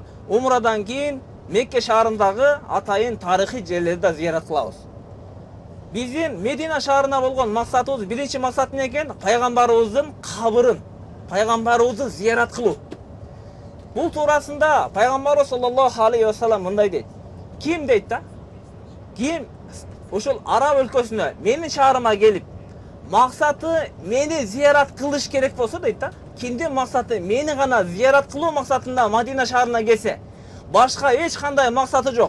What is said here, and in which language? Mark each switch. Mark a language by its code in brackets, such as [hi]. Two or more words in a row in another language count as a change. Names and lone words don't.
[ky] Умрадан кийин Мекке шаарындагы атайын тарыхый жерлерди да зиярат кылабыз. Биздин Медина шаарына болгон максатыбыз биринчи максат эмне экен? Пайгамбарыбыздын кабырын, пайгамбарыбызды зиярат кылуу. Бул туурасында пайгамбарыбыз [ar] صلى الله عليه وسلم [ky] мындай дейт. Ким дейт да? Ким ушул Араб өлкөсүнө менин шаарыма келип, максаты мени зиярат кылыш керек болсо дейт да. Кимдин максаты мени гана зиярат кылуу максатында Мадина шаарына келсе, башка эч кандай максаты жок.